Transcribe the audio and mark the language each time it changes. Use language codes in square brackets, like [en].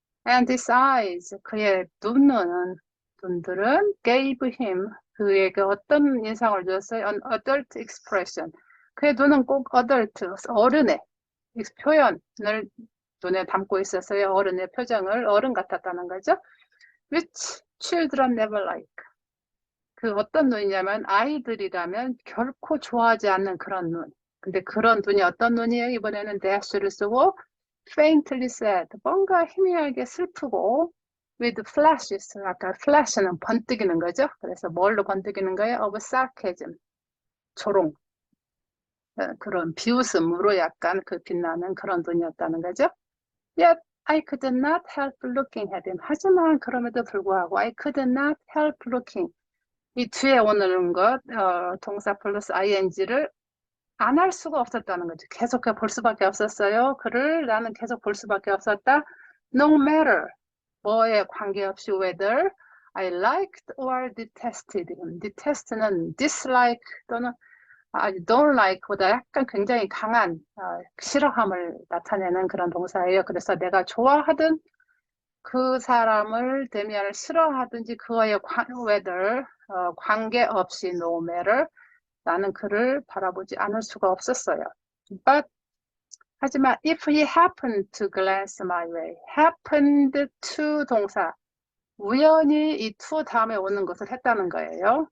[en] And his eyes, [ko] 그의 눈들은 [en] gave him, [ko] 그에게 어떤 인상을 줬어요? [en] An adult expression. [ko] 그의 눈은 꼭 adult, 어른의 표현을 눈에 담고 있었어요. 어른의 표정을, 어른 같았다는 거죠. [en] Which children never like. [ko] 그 어떤 눈이냐면 아이들이라면 결코 좋아하지 않는 그런 눈. 근데 그런 눈이 어떤 눈이에요? 이번에는 dash를 쓰고 [en] faintly sad, [ko] 뭔가 희미하게 슬프고 [en] with flashes, [ko] 아까 flash는 번뜩이는 거죠. 그래서 뭘로 번뜩이는 거예요? [en] of sarcasm, [ko] 조롱. 그런 비웃음으로 약간 그 빛나는 그런 눈이었다는 거죠. [en] Yet I could not help looking at him. [ko] 하지만 그럼에도 불구하고 [en] I could not help looking. [ko] 이 뒤에 오는 것, 동사 플러스 ing를 안 할 수가 없었다는 거죠. 계속 볼 수밖에 없었어요. 그를 나는 계속 볼 수밖에 없었다. [en] No matter, [ko] 뭐에 관계없이 [en] whether I liked or detested him. [ko] detest는 dislike 또는 don't like보다 약간 굉장히 강한 싫어함을 나타내는 그런 동사예요. 그래서 내가 좋아하든 그 사람을 데미안을 싫어하든지 그와의 whether 관계없이 no matter 나는 그를 바라보지 않을 수가 없었어요. [en] But [ko] 하지만 [en] if he happened to glance my way, happened to [ko] 동사 우연히 이 to 다음에 오는 것을 했다는 거예요.